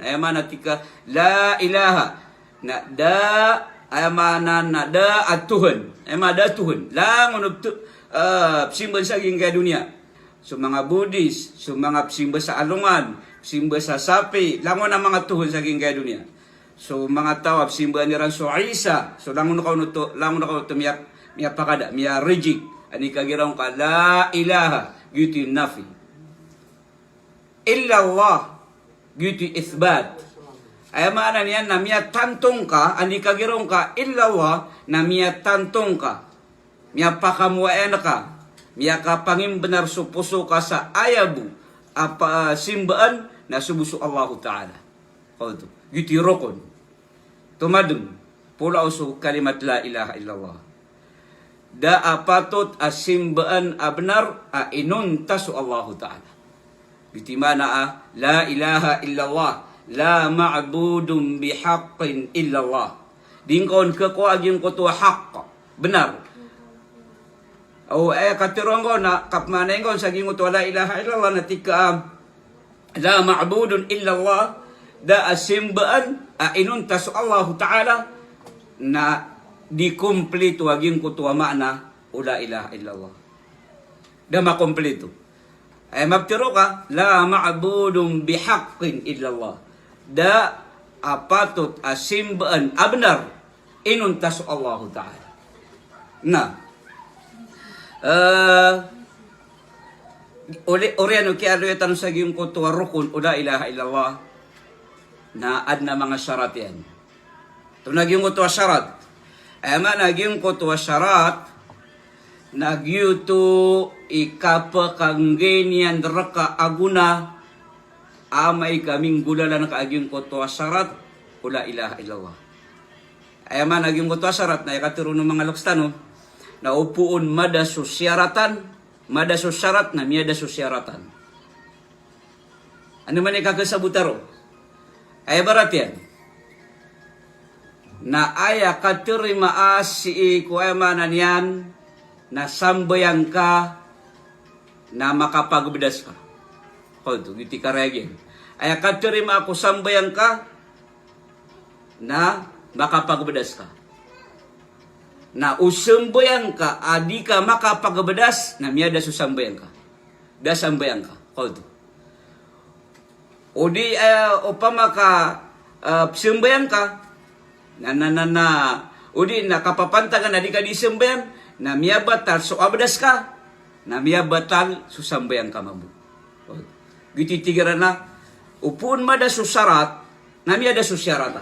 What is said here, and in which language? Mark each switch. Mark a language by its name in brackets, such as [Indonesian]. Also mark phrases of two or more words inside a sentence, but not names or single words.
[Maranao] Ema na tika [Arabic] لا إله [Maranao] na da ayamana na da atuhan. Ema da tuhan. Langwan simban sa gingga dunia. So mga Buddhist, so mga simba sa alungan, simba sa sapi, langon ang mga tuhon sa gingga dunia. So mga tawab simba ni ran so Isa, so langon na ko miya pakada, miya rejik, ani kagiraw ka [Arabic] لا إله, [Maranao] gitu nafi. [Arabic] إلا الله, [Maranao] gitu isbat. Ay maana niyan na miya tantong ka, ani kagiraw ka [Arabic] إلا الله [Maranao] na miya tantong ka. Miya pakamuayan ka. Miya ka pangin benar supuso ka sa ayabu apa simbaan na subuso Allah Ta'ala. Kau tu, gitu rokon. Tumadun, pula usu kalimat [Arabic] لا إله إلا الله. [Maranao] Da apatot asimbaan abnar a inun tasu Allah Ta'ala. Gitu mana [Arabic] لا إله إلا الله، لا معبود بحق إلا الله. [Maranao] Dingkon ke ko aging ko tu haqq, benar. O katirong ko na kapmanay ko sa gingo [Arabic] لا إله إلا الله [Maranao] na tika [Arabic] لا معبود إلا الله [Maranao] da asimbaan inuntas Allah Ta'ala na di kompleto aging ko tuwa makna o [Arabic] لا إله إلا الله. [Maranao] Da makompleto. Ay mabtiro ka [Arabic] لا معبود بحق إلا الله. [Maranao] Da apatot asimbaan abnar inuntas Allah Ta'ala. Na Oriano kaya tan sa giyong ko tuwa rukun o [Arabic] لا إله إلا الله [Maranao] na adna mga syarat yan. Ito nagyong ko tuwa syarat. Ema nagyong ko tuwa syarat nagyuto ikapakanggenyan raka aguna amay kaming gulalan kaaging ko tuwa syarat o [Arabic] لا إله إلا الله. [Maranao] Ema nagyong ko tuwa syarat na ikaturo ng mga lokstano na upuun mada susyaratan, mada susyarat na miyada susyaratan. Ano man ikakasabutaro? Ay barat yan. Na aya katirima si kuemanan yan na sambayang ka na makapagbedas ka. Kau tu, giti karegin. Aya katirima ako sambayang ka na makapagbedas ka. Na usambayang ka, adi ka makapagbedas, na miyada susambayang ka. Da sambayang ka. Kau tu. O di, upama ka, sambayang ka, o di, nakapapantagan na di ka di sambayang, na miya batal, so abdas ka, na miya batal, susambayang ka mabu. Gititigiran na, upun mada susarat, na miya da susyaratan.